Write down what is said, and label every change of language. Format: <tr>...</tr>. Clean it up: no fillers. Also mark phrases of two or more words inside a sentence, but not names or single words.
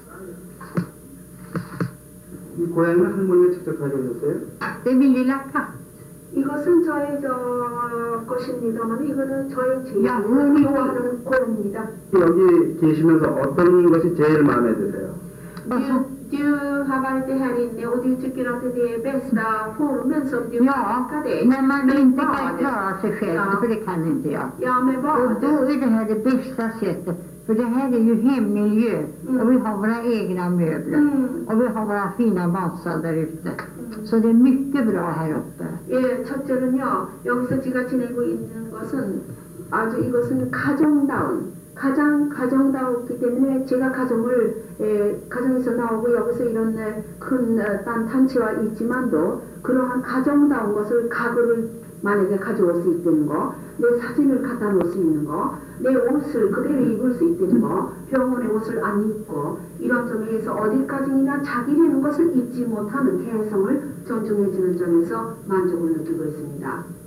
<ko>이 고양이는 할머니가 직접 가져오셨어요? 이것은 저의 것입니다만 이거는 저의 좋아하는 고입니다. 여기 계시면서 어떤 것이 제일 마음에 드세요?</ko> <sv>Du har varit här inne och du tycker att det är bästa formen som du kan det. När man inte kan klara sig själv, för det kan inte jag. Ja, men Och då är det här det bästa sättet. För det här är ju hemmiljö och vi har våra egna möbler och vi har våra fina matsal där ute. Så det är mycket bra här uppe.</sv> <ko>예, 첫째는요. 여기서 제가 지내고 있는 것은 아주 이것은 가장 가정다웠기 때문에 제가 가정에서 나오고 여기서 이런 큰 단체와 있지만도 그러한 가정다운 것을 가구를 만약에 가져올 수 있다는 거, 내 사진을 갖다 놓을 수 있는 거, 내 옷을 그대로 입을 수 있다는 거, 병원의 옷을 안 입고 이런 점에서 어디까지나 자기라는 것을 잊지 못하는 개성을 존중해주는 점에서 만족을 느끼고 있습니다.</ko>